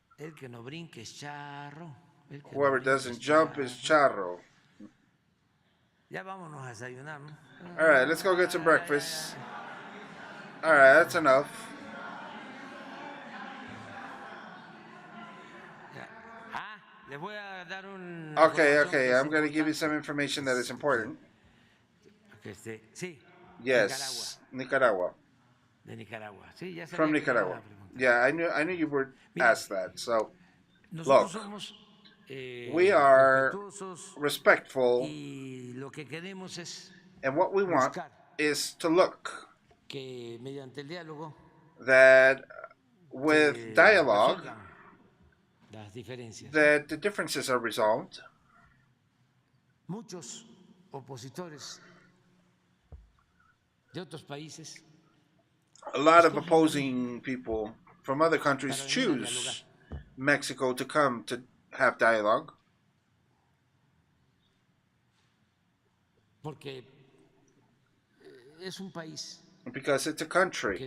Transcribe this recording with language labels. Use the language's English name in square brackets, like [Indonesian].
[Spanish] el que no brinque es charro. [English] Whoever doesn't jump is charro. [Spanish] Ya vámonos a desayunar, ¿no? [English] All right, let's go get some breakfast. All right, that's enough. [Spanish] Les voy a dar un. [English] Okay, I'm going to give you some information that is important. [Spanish] Sí. [English] Yes, Nicaragua. [Spanish] De Nicaragua. Sí, ya [English] From Nicaragua. Yeah, I knew you were asked that. So, look, we are respectful, and what we want is to look that with dialogue, that the differences are resolved, [Spanish] muchos opositores de otros países [English] A lot of opposing people from other countries choose Mexico to come to have dialogue. [Spanish] porque es un país [English] Because it's a [Spanish] que [English] country